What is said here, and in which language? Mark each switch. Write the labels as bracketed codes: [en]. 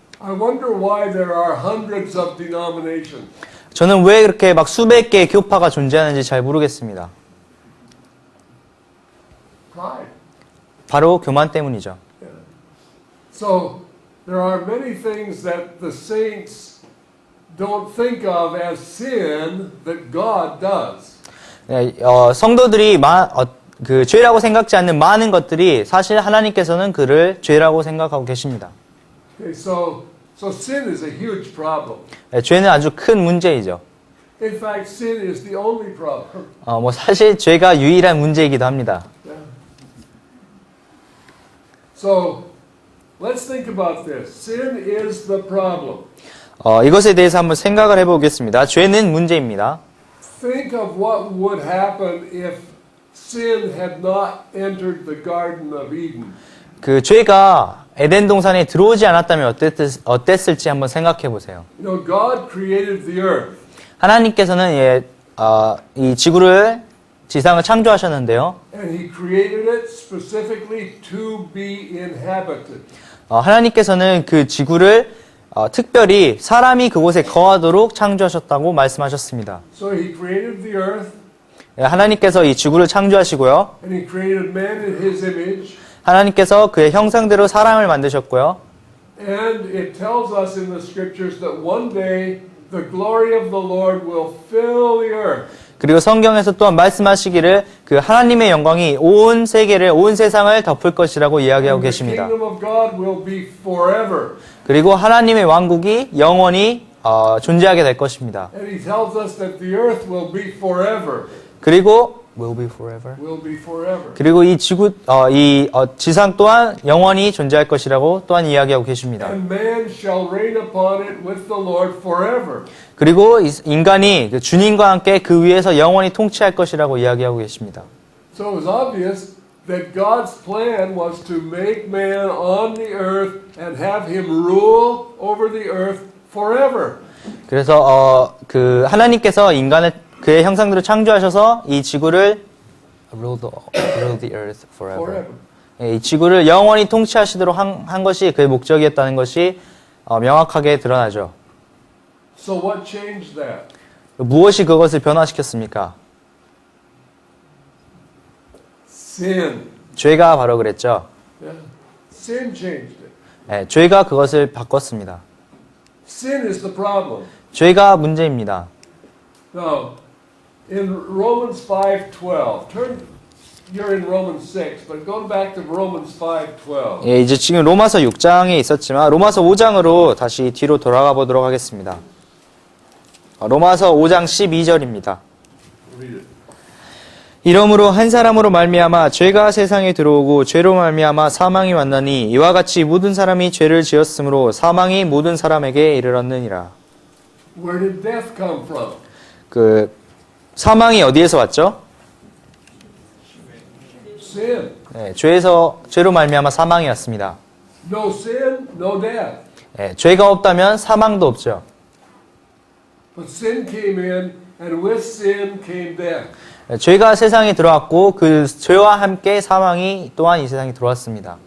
[en] I wonder why there are hundreds of denominations. [ko] 저는 왜 그렇게 막 수백 개의 교파가 존재하는지 잘 모르겠습니다. [en] Pride. [ko] 바로 교만 때문이죠. [en] So there are many things that the saints don't think of as sin that God does. [ko] 네, 성도들이 그 죄라고 생각지 않는 많은 것들이 사실 하나님께서는 그를 죄라고 생각하고 계십니다. [en] Okay, so sin is a huge problem. [ko] 네, 죄는 아주 큰 문제이죠. [en] In fact, sin is the only problem. [ko] 사실 죄가 유일한 문제이기도 합니다. [en] Yeah. So let's think about this. Sin is the problem. [ko] 이것에 대해서 한번 생각을 해보겠습니다. 죄는 문제입니다. [en] Think of what would happen if sin had not entered the Garden of Eden. [ko] 그 죄가 에덴 동산에 들어오지 않았다면 어땠을지 한번 생각해 보세요. [en] You know, God created the earth. [ko] 하나님께서는 이 지상을 창조하셨는데요. [en] And He created it specifically to be inhabited. [ko] 하나님께서는 그 지구를 특별히 사람이 그곳에 거하도록 창조하셨다고 말씀하셨습니다. [en] So He created the earth, [ko] 하나님께서 이 지구를 창조하시고요. [en] and He created man in His image. [ko] 하나님께서 그의 형상대로 사람을 만드셨고요. [en] And it tells us in the scriptures that one day the glory of the Lord will fill the earth. [ko] 그리고 성경에서 또한 말씀하시기를 그 하나님의 영광이 온 세계를, 온 세상을 덮을 것이라고 이야기하고 [en] And the [ko] 계십니다. [en] kingdom of God will be forever. [ko] 그리고 하나님의 왕국이 영원히 존재하게 될 것입니다. [en] And He tells us that the earth will be forever. [ko] 그리고 [en] will be forever. Will be forever. [ko] 그리고 이 지상 또한 영원히 존재할 것이라고 또한 이야기하고 계십니다. [en] And man shall reign upon it with the Lord forever. [ko] 그리고 인간이 그 주님과 함께 그 위에서 영원히 통치할 것이라고 이야기하고 계십니다. [en] So it was obvious that God's plan was to make man on the earth and have him rule over the earth forever. [ko] 그래서 그 하나님께서 인간을 그의 형상대로 창조하셔서 이 지구를 [en] rule the earth forever. [ko] 이 지구를 영원히 통치하시도록 한 것이 그의 목적이었다는 것이 명확하게 드러나죠. [en] So what changed that? [ko] 무엇이 그것을 변화시켰습니까? [en] Sin. [ko] 죄가 바로 그랬죠. [en] Yeah. Sin changed it. [ko] 죄가 그것을 바꿨습니다. [en] Sin is the problem. [ko] 죄가 문제입니다. [en] Now, in Romans 5:12, you're in Romans 6, but go back to Romans 5:12. [ko] 이제 지금 로마서 6장에 있었지만 로마서 5장으로 다시 뒤로 돌아가 보도록 하겠습니다. 로마서 5장 12절입니다. [en] Read it. [ko] 이러므로 한 사람으로 말미암아 죄가 세상에 들어오고 죄로 말미암아 사망이 왔나니 이와 같이 모든 사람이 죄를 지었으므로 사망이 모든 사람에게 이르렀느니라. [en] Where did death come from? [ko] 그 사망이 어디에서 왔죠? [en] Sin. [ko] 죄로 말미암아 사망이 왔습니다. [en] No sin, no death. [ko] 죄가 없다면 사망도 없죠. [en] But sin came in, and with sin came death. [ko] 죄가 세상에 들어왔고 그 죄와 함께 사망이 또한 이 세상에 들어왔습니다.